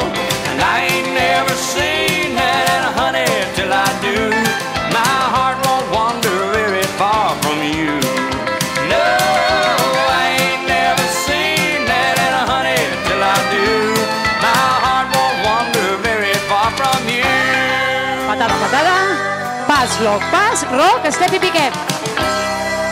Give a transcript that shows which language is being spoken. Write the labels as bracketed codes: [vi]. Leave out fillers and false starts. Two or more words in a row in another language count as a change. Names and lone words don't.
[en] And I ain't never seen that in a honey till I do. My heart won't wander very far from you. No, I ain't never seen that in a honey till I do. My heart won't wander very far from you. [ca] Patada, patada. Pas, lock, pas, [en] rock, step [ca] i piquem.